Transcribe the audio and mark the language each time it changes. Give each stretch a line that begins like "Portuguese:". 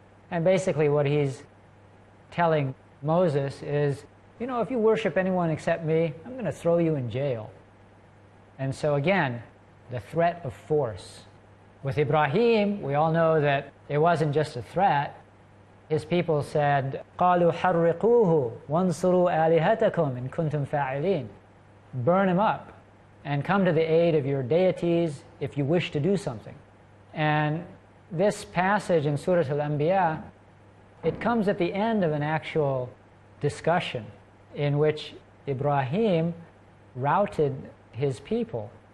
English: And basically what he's telling Moses is, you know, if you worship anyone except me, I'm going to throw you in jail. And so again, the threat of force. With Ibrahim, we all know that it wasn't just a threat. His people said,
Arabic: قالوا حرقوه وانصروا آلهتكم إن كنتم فاعلين.
English: Burn him up and come to the aid of your deities if you wish to do something. And this passage in Surah Al-Anbiya, it comes at the end of an actual discussion in which Ibrahim routed his people.